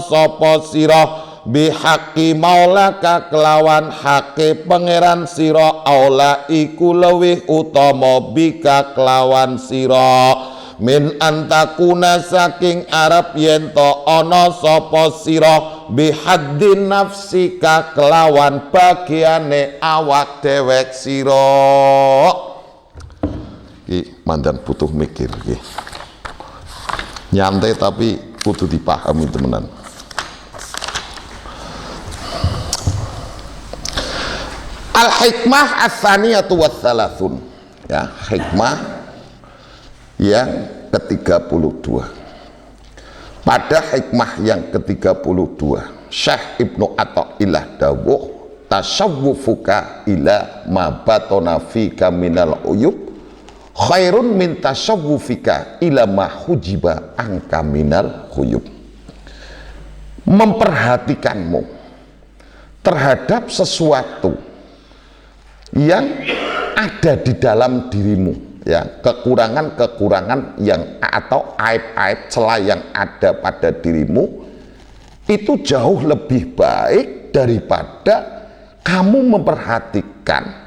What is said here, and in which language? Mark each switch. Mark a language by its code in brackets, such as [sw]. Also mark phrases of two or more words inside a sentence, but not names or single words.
[jv] sapa sira [ar] بحق مولاك [jv] kelawan hake pangeran sira aula iku luwih utama bika kelawan sira [ar] من أن تكون [jv] saking arep yen to ana sapa sira [ar] بحد نفسك [jv] kelawan bagiane awak dewek sira. Iki mandan butuh mikir iki. Nyantai tapi kudu dipahami temenan. [ar] الحكمة الثانية والثلاثون. [id] Ya, hikmah yang ke-32. Pada hikmah yang ke-32 Syekh Ibnu Athaillah dawuh [ar] تشوفك إلى ما بطن فيك من العيوب خير من تشوفك إلى ما حجب عنك من الغيوب. [id] Memperhatikanmu terhadap sesuatu yang ada di dalam dirimu, ya, kekurangan-kekurangan yang atau aib-aib celah yang ada pada dirimu itu jauh lebih baik daripada kamu memperhatikan